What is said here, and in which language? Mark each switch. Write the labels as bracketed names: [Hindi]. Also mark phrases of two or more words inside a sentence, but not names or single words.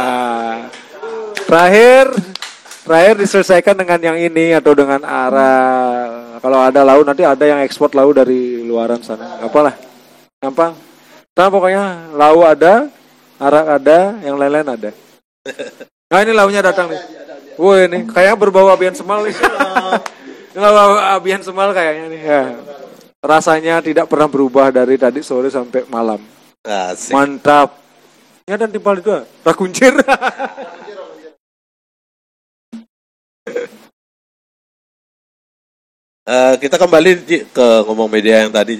[Indonesian] Terakhir diselesaikan dengan yang ini atau dengan arah. Kalau ada lau nanti ada yang ekspor lau dari luaran sana. Apalah. Gampang. Nah pokoknya lau ada, arak ada, yang lain-lain ada. Nah ini launya datang nih. Wah ini kayaknya berbau [Balinese] abian semal [Indonesian] nih. Berbau [Balinese] abian semal [Indonesian] kayaknya nih. Ya. Rasanya tidak pernah berubah dari tadi sore sampai malam. Asik. Mantap. Ya dan timpal itu rakuncir. Kita kembali Ji, ke ngomong media yang tadi, Ji.